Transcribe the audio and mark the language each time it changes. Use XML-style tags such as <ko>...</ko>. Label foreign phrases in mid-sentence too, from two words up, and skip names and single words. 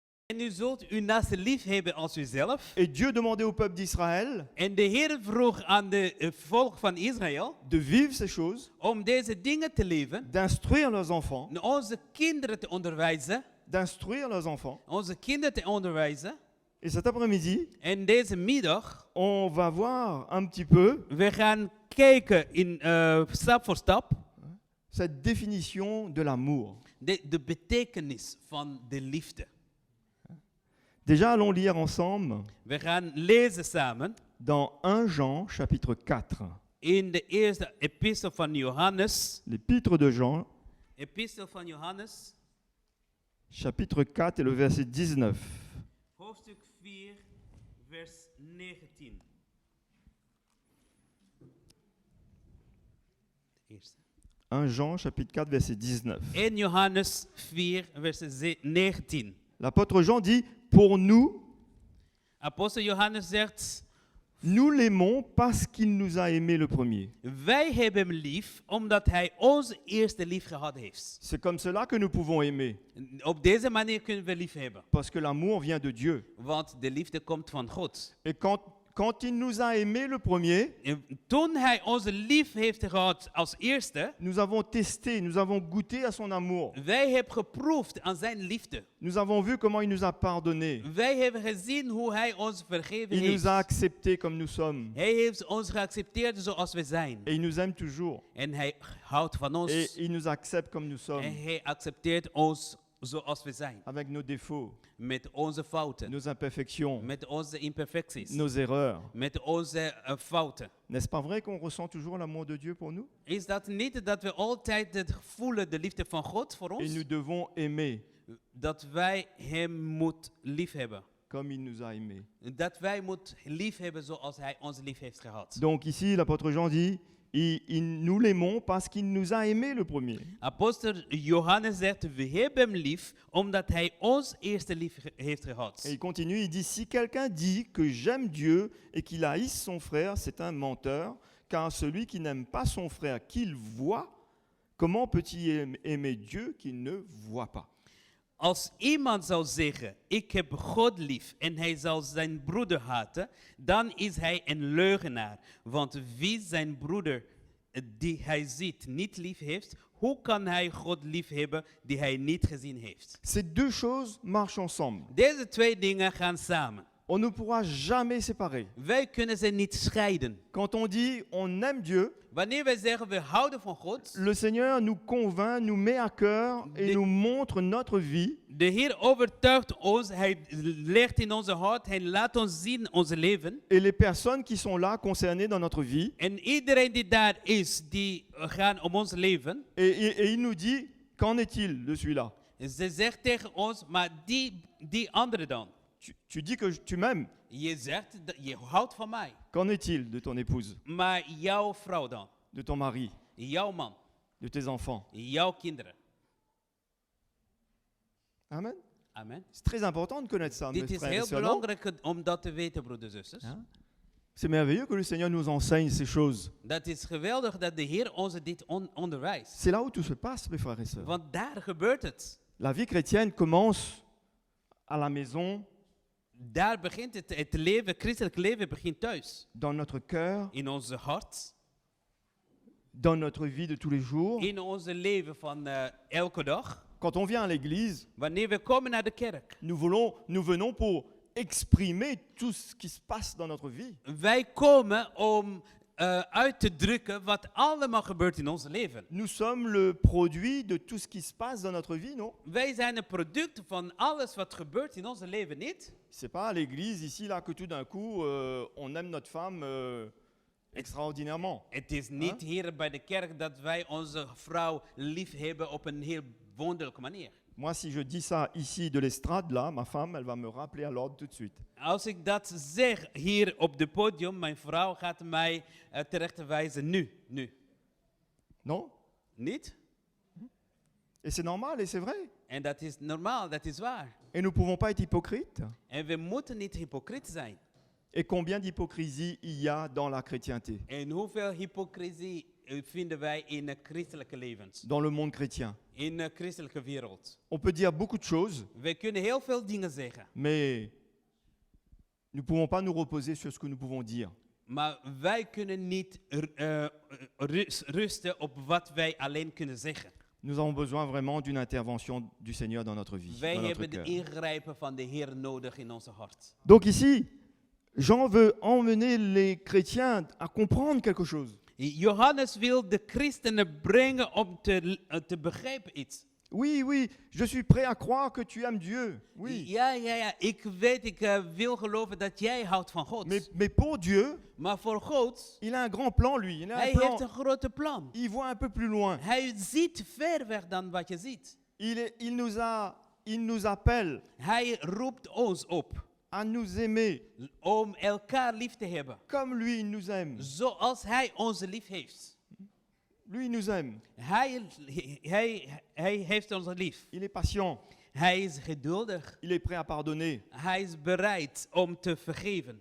<nl>En u zult uw naaste lief hebben als uzelf.</nl> <fr>Et Dieu demandait au peuple d'Israël</fr> <nl>En de Heer vroeg aan de volk van Israël</nl> <fr>de vivre ces choses,</fr> <nl>om deze dingen te leven,</nl> <fr>d'instruire leurs enfants,</fr> <nl>onze kinderen te onderwijzen,</nl> <fr>d'instruire leurs enfants.</fr> <nl>onze kinderen te onderwijzen.</nl> <fr>Et cet après-midi,</fr> <nl>En deze middag,</nl> <fr>on va voir un petit peu</fr> <nl>we gaan kijken in stap voor stap</nl> <fr>cette définition de l'amour.</fr> <nl>de betekenis van de liefde.</nl> <fr>Déjà, allons lire ensemble</fr> <nl>We gaan lezen samen</nl> <fr>dans 1 Jean, chapitre 4.</fr> <nl>in de eerste epistel van Johannes.</nl> <fr>L'épître de Jean,</fr> <nl>Epistel van Johannes,</nl> <fr>chapitre 4 et le verset 19.</fr> <nl>hoofdstuk 4, vers 19. De eerste.</nl> <fr>1 Jean, chapitre 4, verset 19.</fr> <nl>1 Johannes 4, vers 19.</nl> <fr>L'apôtre Jean dit, pour nous,</fr> <nl>Apostel Johannes zegt,</nl> <fr>nous l'aimons parce qu'il nous a aimés le premier.</fr> <nl>wij hebben hem lief omdat hij ons eerste lief gehad heeft.</nl> <fr>C'est comme cela que nous pouvons aimer,</fr> <nl>Op deze manier kunnen we lief hebben.</nl> <fr>parce que l'amour vient de Dieu.</fr> <nl>Want de liefde komt van God.</nl> <fr>Et quand il nous a aimés le premier,</fr> <nl>En toen hij onze lief heeft gehad als eerste,</nl> <fr>nous avons testé, nous avons goûté à son amour.</fr> <nl>wij hebben geproefd aan zijn liefde.</nl> <fr>Nous avons vu comment il nous a pardonnés.</fr> <nl>Wij hebben gezien hoe hij ons vergeven</nl> <fr>Il nous</fr> <nl>heeft.</nl> <fr>a acceptés comme nous sommes.</fr> <nl>Hij heeft ons geaccepteerd zoals we zijn.</nl> <fr>Et il nous aime toujours.</fr> <nl>En hij houdt van</nl> <fr>Et</fr> <nl>ons.</nl> <fr>il nous accepte comme nous</fr> <nl>En</nl> <fr>sommes,</fr> <nl>hij accepteert ons zoals we zijn.</nl> <fr>avec nos défauts,</fr> <nl>Met onze fouten.</nl> <fr>nos imperfections,</fr> <nl>Met onze imperfecties.</nl> <fr>nos erreurs.</fr> <nl>Met onze fouten.</nl> <fr>N'est-ce pas vrai qu'on ressent toujours l'amour de Dieu pour nous?</fr> <nl>Is dat niet dat we altijd voelen de liefde van God voor</nl> <fr>Et</fr> <nl>ons?</nl> <fr>nous devons aimer</fr> <nl>Dat wij hem moet lief hebben.</nl> <fr>comme il nous a aimés.</fr> <nl>Dat wij moet lief hebben zoals hij ons lief heeft gehad.</nl> <fr>Donc ici, l'apôtre Jean dit, nous l'aimons parce qu'il nous a aimés le premier.</fr> <nl>Apostel Johannes zegt, we hebben hem lief omdat hij ons eerste lief heeft gehad.</nl> <fr>Et il continue, il dit, si quelqu'un dit que j'aime Dieu et qu'il haïsse son frère, c'est un menteur, car celui qui n'aime pas son frère qu'il voit, comment peut-il aimer Dieu qu'il ne voit pas?</fr> <nl>Als iemand zou zeggen, ik heb God lief en hij zal zijn broeder haten, dan is hij een leugenaar. Want wie zijn broeder die hij ziet niet lief heeft, hoe kan hij God lief hebben die hij niet gezien heeft?</nl> <fr>Ces deux choses marchent ensemble.</fr> <nl>Deze twee dingen gaan samen.</nl> <fr>On ne pourra jamais séparer.</fr> <nl>Wij kunnen ze niet scheiden.</nl> <fr>Quand on dit on aime Dieu,</fr> <nl>Wanneer wij zeggen we houden van God,</nl> <fr>le Seigneur nous convainc, nous met à cœur et nous montre notre vie.</fr> <nl>de Heer overtuigt ons, hij legt in onze hart, hij laat ons zien onze leven.</nl> <fr>Et les personnes qui sont là concernées dans notre vie.</fr> <nl>En iedereen die daar is, die gaan om ons leven.</nl> <fr>Et il nous dit, qu'en est-il de celui-là?</fr> <nl>Ze zegt tegen ons, maar die andere dan.</nl> <fr>Tu dis que tu m'aimes.</fr> <nl>Je zegt, je houdt van mij.</nl> <fr>Qu'en est-il de ton épouse,</fr> <nl>Maar jouw vrouw dan?</nl> <fr>de ton mari,</fr> <nl>Jouw man?</nl> <fr>de tes enfants?</fr> <nl>Jouw kinderen?</nl> <fr>Amen.</fr> <nl>Amen.</nl> <fr>C'est très important de connaître ça, mes</fr> <nl>Dit is</nl> <fr>frères et</fr> <nl>heel</nl> <fr>sœurs. non?</fr> <nl>belangrijk om dat te weten, broeders en zusters.</nl> <fr>Hein? C'est merveilleux que le Seigneur nous enseigne ces choses.</fr> <nl>Dat is geweldig dat de Heer ons dit onderwijst.</nl> <fr>C'est là où tout se passe, mes frères et sœurs.</fr> <nl>Want daar gebeurt het.</nl> <fr>La vie chrétienne commence à la maison,</fr> <nl>Daar begint het leven, het christelijk leven begint thuis.</nl> <fr>dans notre cœur,</fr> <nl>In onze hart,</nl> <fr>dans notre vie de tous les jours.</fr> <nl>in onze leven van elke dag.</nl> <fr>Quand on vient à l'église,</fr> <nl>Wanneer we komen naar de kerk.</nl> <fr>nous venons pour exprimer tout ce qui se passe dans notre vie.</fr> <nl>Wij komen om uit te drukken wat allemaal gebeurt in ons leven.</nl> <fr>Nous sommes le produit de tout ce qui se passe dans notre vie, non?</fr> <nl>Wij zijn een product van alles wat gebeurt in ons leven, niet?</nl> <fr>C'est pas à l'église ici là que tout d'un coup on aime notre femme extraordinairement.</fr> <nl>Het is niet hier bij de kerk dat wij onze vrouw lief hebben op een heel wonderlijke manier.</nl> <fr>Moi, si je dis ça ici de l'estrade là, ma femme, elle va me rappeler à l'ordre tout de suite.</fr> <nl>Als ik dat zeg hier op het podium, mijn vrouw gaat mij terecht wijzen nu.</nl> <fr>Non?</fr> <nl>Niet?</nl> <fr>Et c'est normal et c'est vrai.</fr> <nl>En dat is normaal, dat is waar.</nl> <fr>Et nous pouvons pas être hypocrites.</fr> <nl>En we moeten niet hypocriet zijn.</nl> <fr>Et combien d'hypocrisie il y a dans la chrétienté?</fr> <nl>En hoeveel hypocrisie vinden wij in christelijke levens,</nl> <fr>dans le monde chrétien.</fr> <nl>in de christelijke wereld.</nl> <fr>On peut dire beaucoup de choses,</fr> <nl>We kunnen heel veel dingen zeggen,</nl> <fr>mais nous ne pouvons pas nous reposer sur ce que nous pouvons dire.</fr> <nl>maar wij kunnen niet rusten op wat wij alleen kunnen zeggen.</nl> <fr>Nous avons besoin vraiment d'une intervention du Seigneur dans notre vie,</fr> <nl>Wij</nl> <fr>dans notre</fr> <nl>hebben de</nl> <fr>cœur.</fr> <nl>ingrijpen van de Heer nodig in onze hart.</nl> <fr>Donc ici, Jean veut emmener les chrétiens à comprendre quelque chose.</fr> <nl>Johannes wil de christenen brengen om te begrijpen iets.</nl> <fr>Oui, oui, je suis prêt à croire que tu aimes Dieu. Oui.</fr> <nl>Ja, ik weet, ik wil geloven dat jij houdt van God.</nl> <fr>Mais pour Dieu,</fr> <nl>Maar voor God,</nl> <fr>il a un grand plan, lui. Il a un</fr> <nl>hij</nl> <fr>plan.</fr> <nl>heeft een grote plan.</nl> <fr>Il voit un peu plus loin.</fr> <nl>Hij ziet ver weg dan wat je ziet.</nl> <fr>Il nous appelle</fr> <nl>Hij roept ons op</nl> <fr>à nous aimer</fr> <nl>om elkaar lief te hebben.</nl> <fr>comme lui, il nous aime.</fr> <nl>Zoals hij ons lief heeft.</nl> <fr>Lui, il nous aime.</fr> <nl>Hij heeft ons lief.</nl> <fr>Il est patient.</fr> <nl>Hij is geduldig.</nl> <fr>Il est prêt à pardonner.</fr> <nl>Hij is bereid om te vergeven.</nl>